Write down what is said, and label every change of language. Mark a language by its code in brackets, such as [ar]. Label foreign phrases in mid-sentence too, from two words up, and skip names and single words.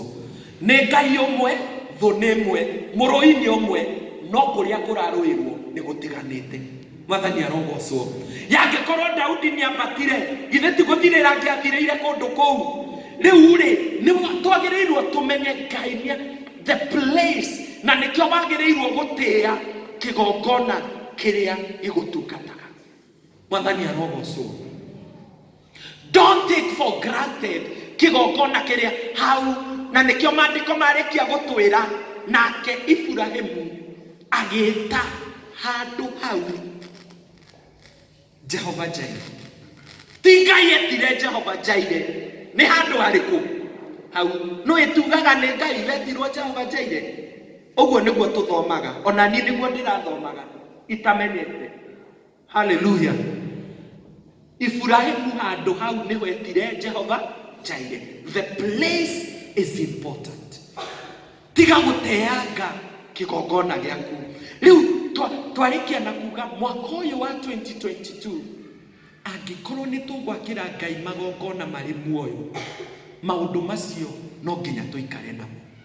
[ki] Nĩ Ngai ũmwe, thũ nĩ ĩmwe, mũrũi nĩ ũmwe, no kũrĩa kũrarũĩrwo nĩ gũtiganĩte. Mwathani arogocwo. Yangĩkorwo Daudi nĩambatire, githĩ ti gũthirĩra angĩathirĩire kũndũ kũu? Rĩu rĩ, nĩ twagĩrĩirwo tũmenye Ngai [en] the place, [ki] na nĩkĩo wagĩrĩirwo gũtĩĩa kĩgongona kĩrĩa gĩgũtungataga. Mwathani arogocwo. [en] Don't take for granted [ki] kĩgongona kĩrĩa hau, na nĩkĩo maandĩko marĩkia gũtwĩra nake Ibrahimu agĩĩta handũ hau Jehova Jaire. Ti Ngai etire Jehova Jaire. Nĩ handũ harĩkũ hau? No ĩtugaga nĩ Ngai wetirwo Jehova Jaire. Ũguo nĩguo tũthomaga, ona niĩ nĩguo ndĩrathomaga itamenyete. Hallelujah. Ibrahimu handũ hau nĩ wetire Jehova Jaire. [en] The place is important. [ki] Tiga gũteanga kĩgongona gĩaku. Rĩu twarĩkia na kuga mwaka ũyũ wa 2022, angĩkorwo nĩ tũgwakĩra Ngai magongona marĩ muoyo, maũndũ macio no nginya tũikare namo.